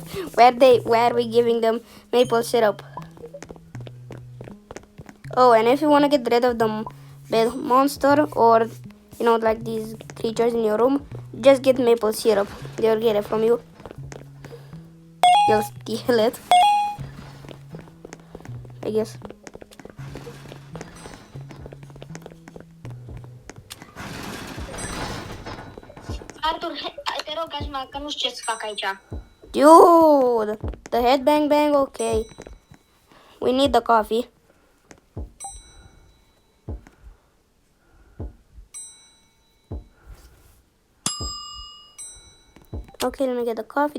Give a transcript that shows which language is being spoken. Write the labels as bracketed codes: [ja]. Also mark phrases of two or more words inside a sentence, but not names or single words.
[en] Where are we giving them maple syrup? Oh, and if you want to get rid of the bad monster or like these creatures in your room, just get maple syrup. They'll get it from you. They'll steal it, I guess. [ro] Artur, te rog, că nu știu ce să fac aici. [en] Dude, the head bang bang, okay. We need the coffee. Okay, let me get the coffee.